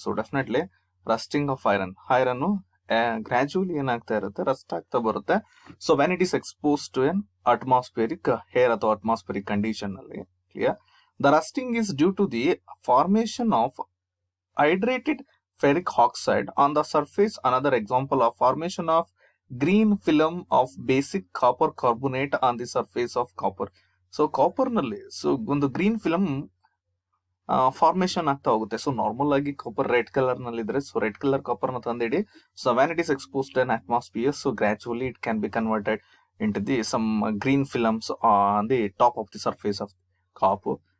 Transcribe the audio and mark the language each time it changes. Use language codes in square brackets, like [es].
[en] so definitely rusting of iron gradually [kn] ಏನಾಗ್ತಾ ಇರುತ್ತೆ, Rust ಆಗ್ತಾ ಬರುತ್ತೆ. [en] So when it is expose to an atmospheric air ಅಥವಾ atmospheric condition ಅಲ್ಲಿ. Clear? The rusting is due to the formation of hydrated ferric oxide on the surface. Another example of formation of green film of basic copper carbonate on the surface of copper. [kn] So copper ನಲ್ಲಿ so ಒಂದು green film formation ಆಗ್ತಾ ಹೋಗುತ್ತೆ. So normal ಆಗಿ copper red colour ನಲ್ಲಿ ಇದ್ರೆ, so red colour copper ನ ತಂದಿಡಿ. [en] So when it is exposed in atmosphere, so gradually it can be converted into the some green films on the top of the surface of copper.